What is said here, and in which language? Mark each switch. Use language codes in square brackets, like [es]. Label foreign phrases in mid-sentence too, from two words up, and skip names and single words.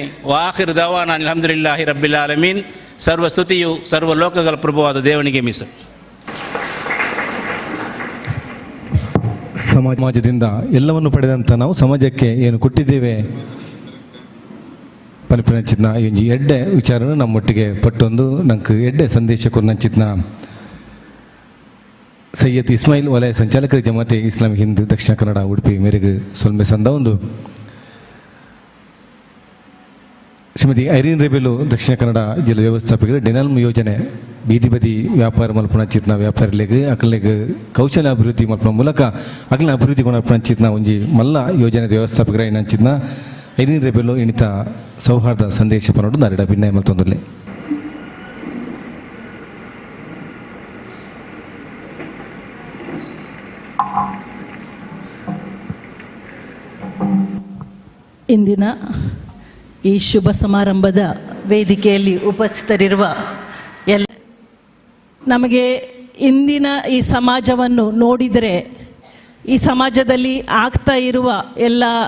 [kn] ವಾಹಿರ್ ದವಾನ [ar] الحمد لله رب العالمين. [kn] ಸರ್ವ ಸ್ತುತಿಯು ಸರ್ವ ಲೋಕಗಳ ಪ್ರಭುವಾದ ದೇವನಿಗೆ ಮೀಸಲು. ಸಮಾಜದಿಂದ ಎಲ್ಲವನ್ನು ಪಡೆದಂಥ ನಾವು ಸಮಾಜಕ್ಕೆ ಏನು ಕೊಟ್ಟಿದ್ದೇವೆ [tcy] ಪನಿಪನಂಚಿತ್ನ ಈ ಎಡ್ಡೆ ವಿಚಾರನು ನಮ್ಮೊಟ್ಟಿಗೆ ಪಟ್ಟೊಂದು ನಂಗೆ ಎಡ್ಡೆ ಸಂದೇಶ ಕೊರ್ನಂಚಿತ್ನ ಸೈಯದ್ ಇಸ್ಮಾಯಿಲ್ ವಲಯ ಸಂಚಾಲಕ ಜಮಾತೆ ಇಸ್ಲಾಮಿಕ್ ಹಿಂದ್ ದಕ್ಷಿಣ ಕನ್ನಡ ಉಡುಪಿ ಮೇರೆಗೆ ಸೊಲ್ಮೆ ಸಂದ ಒಂದು ಶ್ರೀಮತಿ ಐರೀನ್ ರೆಬೆಲು ದಕ್ಷಿಣ ಕನ್ನಡ ಜಿಲ್ಲಾ ವ್ಯವಸ್ಥಾಪಕರು ಡೆನಲ್ಮ್ ಯೋಜನೆ ಬೀದಿ ಬದಿ ವ್ಯಾಪಾರ ಮಲ್ಪನಂಚಿತ್ನ ವ್ಯಾಪಾರಿಗಳಿಗೆ ಅಕಲಿಗೆ ಕೌಶಲ್ಯ ಅಭಿವೃದ್ಧಿ ಮಲ್ಪನ ಮೂಲಕ ಅಕಲಿನ ಅಭಿವೃದ್ಧಿ ಗುಣಪನಂಚಿತ್ನ ಒಂಜಿ ಮಲ್ಲ ಯೋಜನೆ ವ್ಯವಸ್ಥಾಪಕರ ಏನಂಚಿತ್ನ ಐರೀನ್ ರೆಬೆಲು ಇಣಿತ ಸೌಹಾರ್ದ ಸಂದೇಶ ಪನ್ನೋಡು ನಾರಿಡ ಭಿನ್ನಯ ಮಲ್ತೊಂದುಲ್ಲೆ. [kn] ಇಂದಿನ ಈ ಶುಭ ಸಮಾರಂಭದ ವೇದಿಕೆಯಲ್ಲಿ ಉಪಸ್ಥಿತರಿರುವ ನಮಗೆ ಇಂದಿನ ಈ ಸಮಾಜವನ್ನು ನೋಡಿದರೆ, ಈ ಸಮಾಜದಲ್ಲಿ ಆಗ್ತಾ ಇರುವ ಎಲ್ಲ